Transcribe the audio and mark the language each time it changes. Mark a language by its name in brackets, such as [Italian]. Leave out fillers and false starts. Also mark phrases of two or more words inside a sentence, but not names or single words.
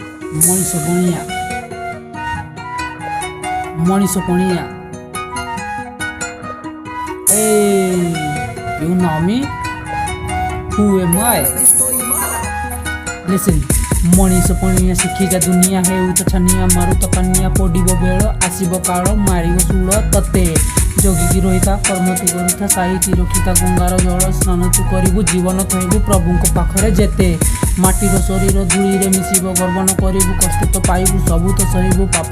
[Odia] ମଣିଷ ପଣିଆ ମଣିଷ ପଣିଆ [English] Hey, you know me? Who am I? Listen, [Odia] ମଣିଷ ପଣିଆ ଶିଖିକା ଦୁନିଆ ହେଉ ତ ଛାନିଆ ମାରୁ ତ ପାନିଆ ପଡ଼ିବ ବେଳ ଆସିବ କାଳ ମାରିବ ଶୂଳ ତତେ ଜଗିକି ରହିଥା କର୍ମ ତୁ କରୁଥା ସାଇତି ରଖିଥା ଗଙ୍ଗାର ଜଳ ସ୍ନାନ ତୁ କରିବୁ ଜୀବନ ଥଇବୁ ପ୍ରଭୁଙ୍କ ପାଖରେ ଯେତେ ମାଟିର ଶରୀର ଧୂଳିରେ ମିଶିବ ଗର୍ବ ନ କରିବୁ କଷ୍ଟ ତ ପାଇବୁ ସବୁ ତ ସହିବୁ ପାପ